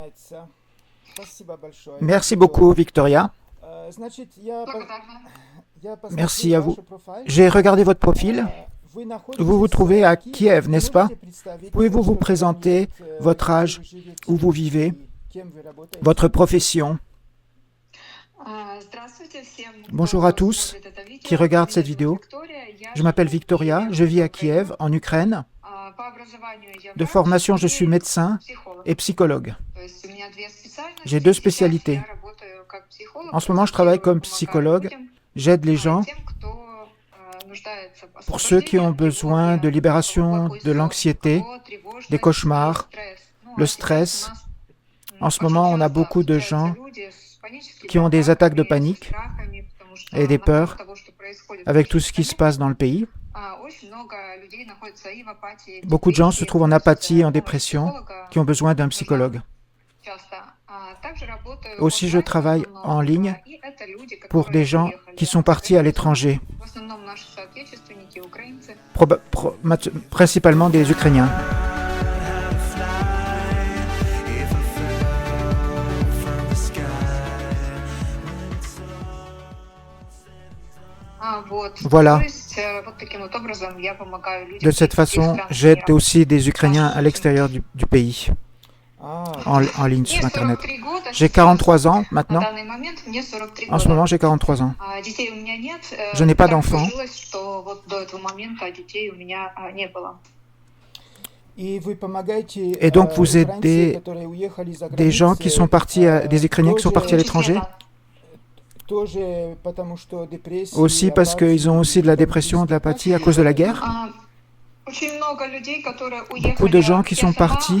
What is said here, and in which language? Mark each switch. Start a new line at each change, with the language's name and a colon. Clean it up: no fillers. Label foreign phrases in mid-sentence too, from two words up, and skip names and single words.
French: Merci beaucoup, Victoria.
Russian: Благодарна.
French: Merci à vous. J'ai regardé votre profil. Vous vous trouvez à Kiev, n'est-ce pas? Pouvez-vous vous présenter votre âge, où vous vivez, votre profession?
Russian: Здравствуйте всем,
French: Bonjour à
Russian: кто
French: tous
Russian: смотрит это
French: qui
Russian: видео.
French: regardent cette
Russian: Меня зовут
French: vidéo.
Russian: Виктория, я
French: Je m'appelle
Russian: живу в
French: Victoria,
Russian: Киеве,
French: je vis à
Russian: Украина.
French: Kiev, en Ukraine.
Russian: По образованию я
French: De
Russian: врач
French: formation, je suis
Russian: и
French: médecin
Russian: психолог.
French: et psychologue.
Russian: То есть у меня две
French: J'ai
Russian: специальности.
French: deux
Russian: Сейчас
French: spécialités.
Russian: я работаю как психолог,
French: En ce moment, je travaille
Russian: консультирую,
French: comme
Russian: помогаю
French: psychologue.
Russian: людям,
French: J'aide les gens
Russian: тем, кто нуждается в
French: pour ceux qui
Russian: освобождении
French: ont
Russian: от
French: besoin de
Russian: тревоги, у
French: libération
Russian: кого
French: de
Russian: плохой сон, у
French: l'anxiété,
Russian: кого
French: des
Russian: тревожность и
French: cauchemars,
Russian: стресс. Ну,
French: le
Russian: а сейчас у
French: stress.
Russian: нас
French: En ce
Russian: очень
French: moment, on a
Russian: часто
French: beaucoup de
Russian: встречаются
French: gens
Russian: люди с паническими
French: qui ont des attaques de
Russian: атаками, со
French: panique
Russian: страхами, потому
French: et
Russian: что
French: des
Russian: на фоне
French: peurs
Russian: того, что происходит в
French: avec tout
Russian: нашей
French: ce qui se
Russian: стране,
French: passe dans le pays.
Russian: очень много людей находятся и в апатии, в
French: Beaucoup de gens se
Russian: депрессии,
French: trouvent en
Russian: просят
French: apathie, en
Russian: помощи
French: dépression,
Russian: психолога.
French: qui ont besoin d'un
Russian: Нужна
French: psychologue.
Russian: часто. Также работаю
French: Aussi, je
Russian: онлайн в
French: travaille
Russian: основном,
French: en ligne
Russian: и это люди,
French: pour des
Russian: которые
French: gens
Russian: уехали
French: qui sont
Russian: за
French: partis à
Russian: границу.
French: l'étranger,
Russian: В основном наши соотечественники, украинцы.
French: principalement des Ukrainiens.
Russian: Вот.
French: Voilà.
Russian: То есть вот таким вот образом я помогаю людям
French: De cette
Russian: из других
French: façon,
Russian: стран
French: j'aide
Russian: мира.
French: aussi des Ukrainiens à l'extérieur du pays, en ligne
Russian: Мне
French: sur Internet.
Russian: 43 года
French: J'ai
Russian: сейчас.
French: 43 ans
Russian: На
French: maintenant.
Russian: данный момент мне 43
French: En ce
Russian: года.
French: moment, j'ai 43 ans.
Russian: Детей у меня нет.
French: Je n'ai pas
Russian: Так
French: d'enfants.
Russian: сложилось, что вот до этого момента детей у меня не было.
French: Et donc, vous aidez des gens qui sont partis, des Ukrainiens qui sont partis à l'étranger, aussi parce qu'ils ont aussi de la dépression, de l'apathie à cause de la guerre. Beaucoup de gens qui sont partis.